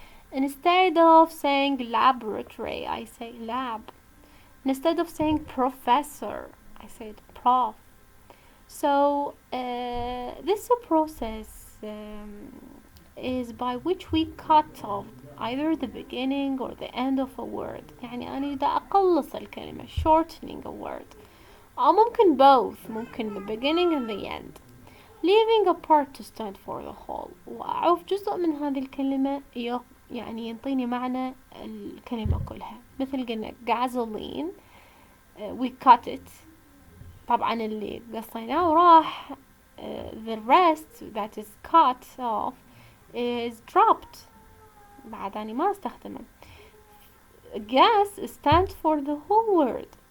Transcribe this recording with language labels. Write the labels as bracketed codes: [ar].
[en] Instead of saying laboratory, I say lab. Instead of saying professor, I said prof. So this process is by which we cut off either the beginning or the end of a word. [ar] يعني أنا إذا أقلص الكلمة, [en] shortening a word. [ar] أو ممكن [en] both, [ar] ممكن [en] the beginning and the end, leaving a part to stand for the whole. [ar] وأعوف جزء من هذه الكلمة يعني ينطيني معنى الكلمة كلها. مثل قلنا [en] gasoline, we cut it. [ar] طبعا اللي قصيناه راح, [en] the rest that is cut off is dropped. [ar] بعد أنا ما استخدمه. [en] Gas stands for the whole word.